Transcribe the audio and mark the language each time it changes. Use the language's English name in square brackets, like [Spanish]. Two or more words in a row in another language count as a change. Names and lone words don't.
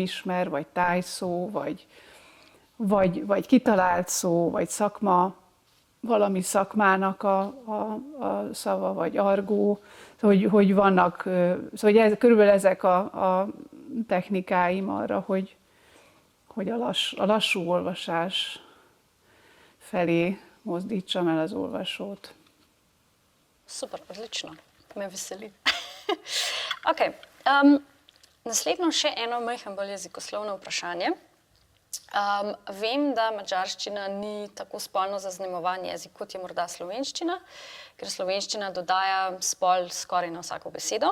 [Hungarian] ismer, vagy tájszó, vagy kitalált szó, vagy valami szakmának a szava, vagy argó, hogy vannak, szóval körülbelül ezek a technikáim arra, hogy a lassú olvasás felé mozdítsam el az olvasót. [Slovenian] Super, odlično, me veseli. Ok, naslednjo še eno majhen bolj jezikoslovno vprašanje. Vem, da madžarščina ni tako spolno zaznamovan jezik, kot je morda slovenščina, ker slovenščina dodaja spol skoraj na vsako besedo.